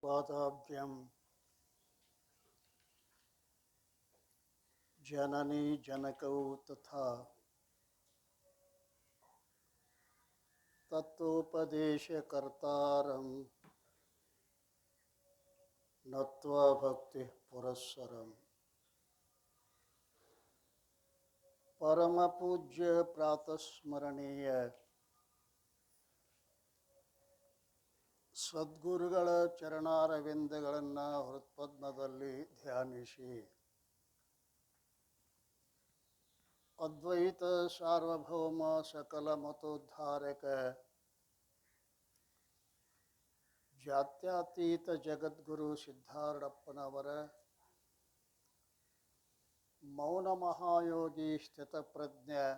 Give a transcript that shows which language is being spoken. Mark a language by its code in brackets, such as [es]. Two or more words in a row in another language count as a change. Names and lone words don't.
[sa] पादाभ्यं जननी जनकौ तथा तत्वोपदेशकर्तारं नत्वा भक्ति पुरस्सरं परम पूज्य प्रातस्मरणीय [kn] ಸದ್ಗುರುಗಳ ಚರಣಾರವಿಂದಗಳನ್ನು ಹೃತ್ಪದ್ಮದಲ್ಲಿ ಧ್ಯಾನಿಸಿ ಅದ್ವೈತ ಸಾರ್ವಭೌಮ ಸಕಲ ಮತೋದ್ಧಾರಕ ಜಾತ್ಯತೀತ ಜಗದ್ಗುರು ಸಿದ್ಧಾರೂಢಪ್ಪನವರ ಮೌನ ಮಹಾಯೋಗಿ ಸ್ಥಿತಪ್ರಜ್ಞ